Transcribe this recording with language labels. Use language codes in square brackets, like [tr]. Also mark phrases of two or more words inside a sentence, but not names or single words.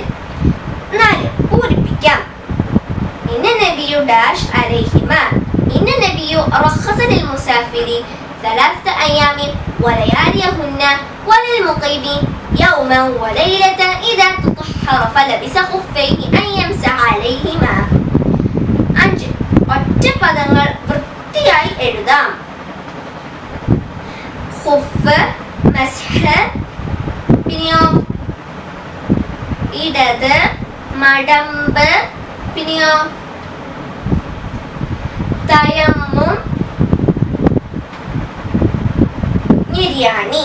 [ml] 4 പൂരിപ്പിക്കാം. [ar] إن النبي [ml] ഡാഷ് അലൈഹിമ. [ar] إن النبي رخص للمسافر 3 أيام ولياليهن وللمقيم يوما وليلة إذا തطهر فلبس خفين أن يمسح عليهما. [ml] 5 ഒറ്റ പദങ്ങൾ വൃത്തിയായി എഴുതാം. ഖുഫ്, മസ്ഹ്, പിന്നെയോ ഇടത് മടമ്പ്, പിന്നെയോ തയമ്മും, ഞെരിയാണി.